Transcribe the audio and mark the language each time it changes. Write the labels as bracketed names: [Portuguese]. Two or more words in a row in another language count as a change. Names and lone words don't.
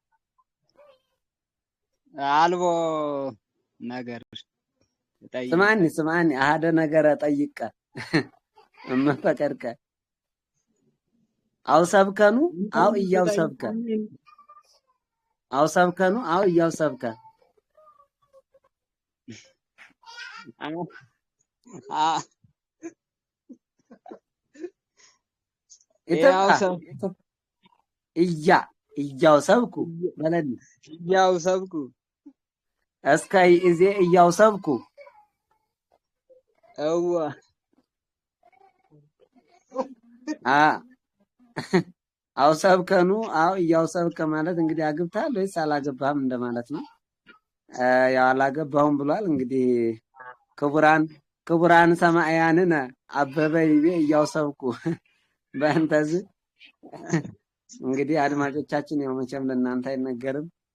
[Geez] አልቦ ነገር ስማኒ አሃደ ነገር ጠይቀ እመፈቀድከ አው ሰብከኑ አው እያው ሰብከ አው ሰብከኑ አው እያው ሰብከ እያው ሰብኩ በለኒ እያው ሰብኩ እስካይ እዜ እያው ሰብኩ እዋ አው ሰብከኑ አው እያው ሰብከ [Amharic] ማለት እንግዲህ አግብታል ወይስ አላገባህም እንደማለት ነው። ያው አላገባሁም ብሏል። እንግዲህ [Geez] ክቡራን ሰማዕያንነ አበበ ይቤ እያው ሰብኩ [Amharic] በእንተዝ እንግዲህ አድማጮቻችን ያው መቼም ለእናንተ አይነገርም።